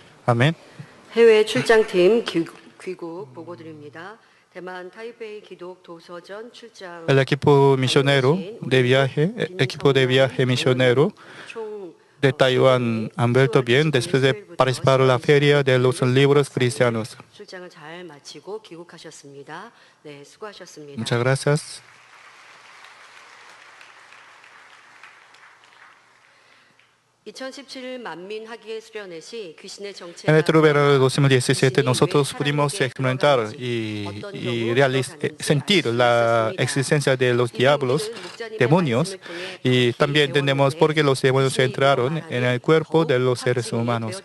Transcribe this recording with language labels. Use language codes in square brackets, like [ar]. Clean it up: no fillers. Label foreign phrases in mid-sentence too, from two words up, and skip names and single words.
[es] Amén. [ko] 해외 출장팀 귀국 보고 드립니다. 대만 타이베이 기독 도서전 출장. [es] El equipo misionero de viaje, equipo de viaje misionero de Taiwán han vuelto bien después de participar en la feria de los libros cristianos. [ko] 출장을 잘 마치고 귀국하셨습니다. 네, 수고하셨습니다. [es] Muchas gracias. En el verano de 2017 nosotros pudimos experimentar y sentir la existencia de los diablos, demonios, y también entendemos por qué los demonios entraron en el cuerpo de los seres humanos.